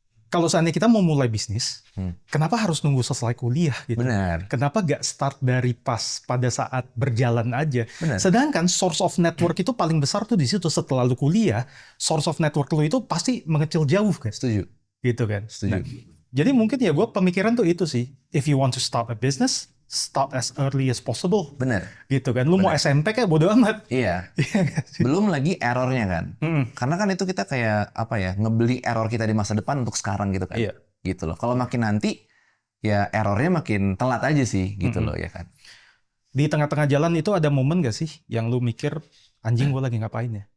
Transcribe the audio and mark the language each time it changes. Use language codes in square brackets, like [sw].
[id] kalau seandainya kita mau mulai bisnis, kenapa harus nunggu selesai kuliah gitu? Benar. Kenapa gak start dari pas pada saat berjalan aja? Benar. Sedangkan [en] source of network [id] itu paling besar tuh di situ. Setelah lu kuliah, source of network lu itu pasti mengecil jauh kan? Setuju. Gitu kan? Setuju. Nah, jadi mungkin ya gue pemikiran tuh itu sih. [en] If you want to start a business, start as early as possible. [id] Benar. Gitu kan? Lu mau SMP kayak bodo amat. Iya. Iya nggak sih? Belum lagi errornya kan. Karena kan itu kita kayak apa ya, ngebeli error kita di masa depan untuk sekarang gitu kan. Iya. Gitu loh. Kalau makin nanti ya errornya makin telat aja sih gitu loh ya kan. Di tengah-tengah jalan itu ada momen gak sih yang lu mikir, anjing gue lagi ngapain ya?